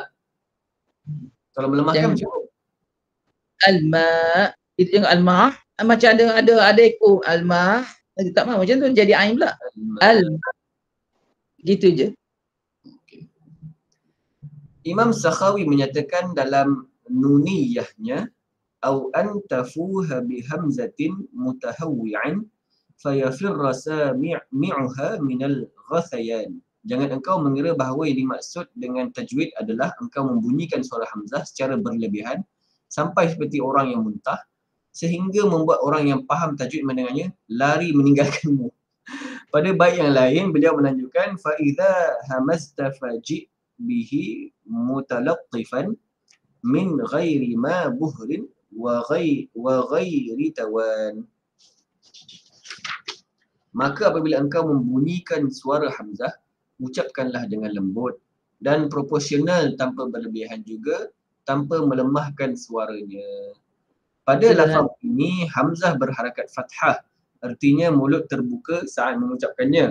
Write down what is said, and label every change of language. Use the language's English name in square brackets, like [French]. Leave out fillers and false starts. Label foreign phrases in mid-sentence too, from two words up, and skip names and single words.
[Malay] Kalau melemahkan macam mana? Al-ma'. Itu yang al-ma'. Macam ada ekor. Al-ma'. Tak mahu macam tu jadi ain pula. Al-ma'. Gitu je. Okay. Imam Sakhawi menyatakan dalam nuniyahnya [Arabic] أو أن تفوه بهمزة متهوعا فيفر سامعها من الغثيان. [Malay] Jangan engkau mengira bahawa yang dimaksud dengan tajwid adalah engkau membunyikan suara hamzah secara berlebihan sampai seperti orang yang muntah sehingga membuat orang yang faham tajwid mendengarnya lari meninggalkanmu. Pada bait yang lain beliau menanjukkan [Arabic] فإذا همزت فجئ به متلطفا من غير ما بهر وغير توان. [Indonesian] Maka apabila engkau membunyikan suara hamzah, ucapkanlah dengan lembut dan proporsional tanpa berlebihan juga, tanpa melemahkan suaranya. Pada lafaz ini hamzah berharakat fathah, artinya mulut terbuka saat mengucapkannya.